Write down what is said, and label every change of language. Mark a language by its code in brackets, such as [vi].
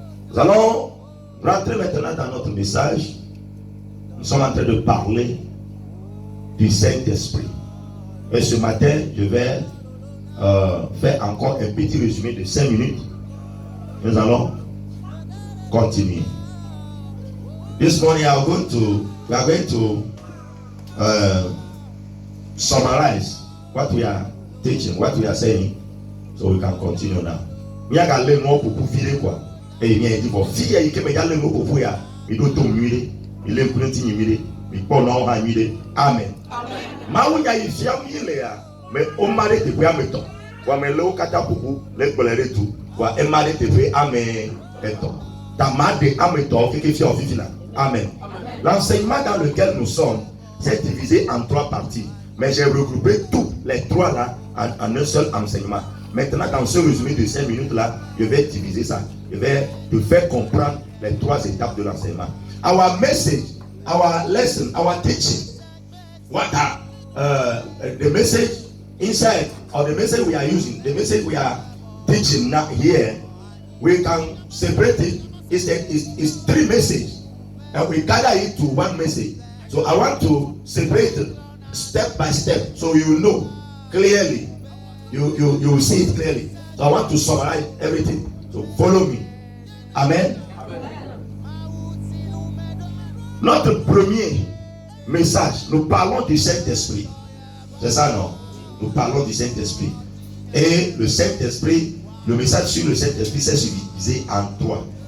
[fr] Nous allons rentrer maintenant dans notre message. Nous sommes en train de parler du Saint-Esprit. Et ce matin, je vais faire encore un petit résumé de 5 minutes. Nous allons continuer. [en] This morning we are going to summarize what we are teaching, what we are saying, so we can continue now. Mi aga le mo popo file kwa. E mi e di bo fie yi ke me ya le mo popo ya. Mi do to mire, mi le kunti ni mire, mi po na o ha mire. Amen. Amen. Ma wunya yi fia mi le ya, me o mare te bua meto. Wa me le o kata popo le gbelere tu. Wa e mare te fe amen eto. Ta ma de ameto ke fia ofifina. Amen. [fr] L'enseignement dans lequel nous sommes c'est divisé en 3 parties. Mais j'ai regroupé tous les 3 là en un seul enseignement. Maintenant, dans ce résumé de 5 minutes là, je vais diviser ça. Je vais te faire comprendre les 3 étapes de l'enseignement. [en] Our message, our lesson, our teaching. What are the message inside or the message we are using, the message we are teaching now here, we can separate it. It's 3 messages. And we gather it to 1 message. So I want to separate it step by step so you know clearly. You will see it clearly. So I want to summarize everything. So follow me. Amen. [fr] Notre premier message, nous parlons du Saint-Esprit. C'est ça, non? Nous parlons du Saint-Esprit. Et le Saint-Esprit, le message sur le Saint-Esprit, c'est divisé en 3.